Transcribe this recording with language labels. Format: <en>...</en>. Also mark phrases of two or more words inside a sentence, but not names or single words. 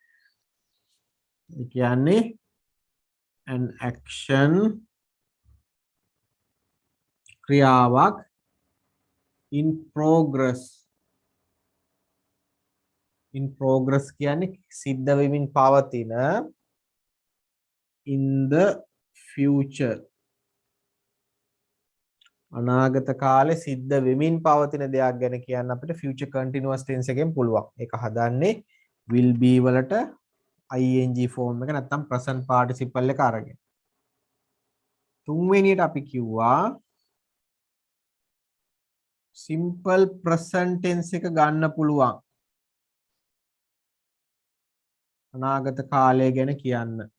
<si>ඒ කියන්නේ</si> <en>an action</en> <si>ක්‍රියාවක්</si> <en>in progress</en> <si>කියන්නේ සිද්ධ වෙමින් පවතින</si> <en>in the future</en> <si>අනාගත කාලේ සිද්ධ වෙමින් පවතින දෙයක් ගැන කියන්න අපිට</si> <en>future continuous tense</en> <si>එකෙන් පුළුවන්. ඒක හදන්නේ</si> <en>will be</en> <si>වලට</si> <en>ing form</en> <si>එක නැත්නම්</si> <en>present participle</en> <si>එක අරගෙන. තුන්වෙනියට අපි කිව්වා</si> <en>simple present tense</en> <si>එක ගන්න පුළුවන්. අනාගත කාලය ගැන කියන්න.</si>